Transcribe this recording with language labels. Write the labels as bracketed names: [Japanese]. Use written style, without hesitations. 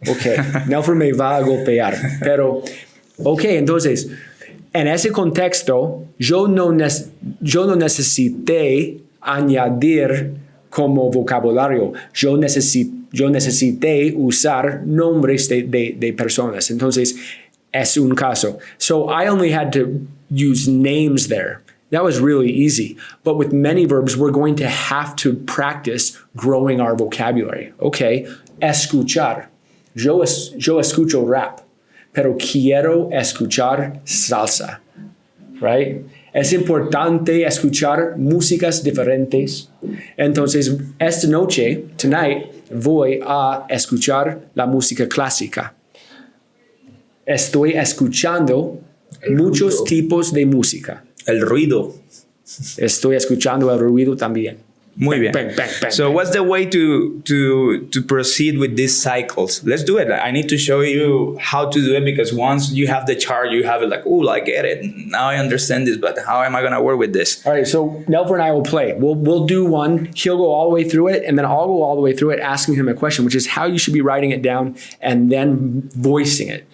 [Spanish] Ok, Nelfer me va a golpear. Pero, ok, entonces, en ese contexto, yo no necesité añadir como vocabulario. Yo necesité usar nombres de personas. Entonces, es un caso. [English] So I only had to use names there. That was really easy. But with many verbs, we're going to have to practice growing our vocabulary. [Spanish] Okay, escuchar. Yo escucho rap, pero quiero escuchar salsa, right? Es importante escuchar músicas diferentes. Entonces, esta noche, tonight, voy a escuchar la música clásica. Estoy escuchando muchos tipos de música. El ruido. Estoy escuchando el ruido también. Muy bien. Bang, bang, bang, [English] So bang. what's the way to proceed with these cycles? Let's do it. I need to show you how to do it because once you have the chart, you have it like, oh, I get it. Now I understand this, but how am I going to work with this? All right, so Nelfer and I will play. We'll do one. He'll go all the way through it, and then I'll go all the way through it, asking him a question, which is how you should be writing it down and then voicing it.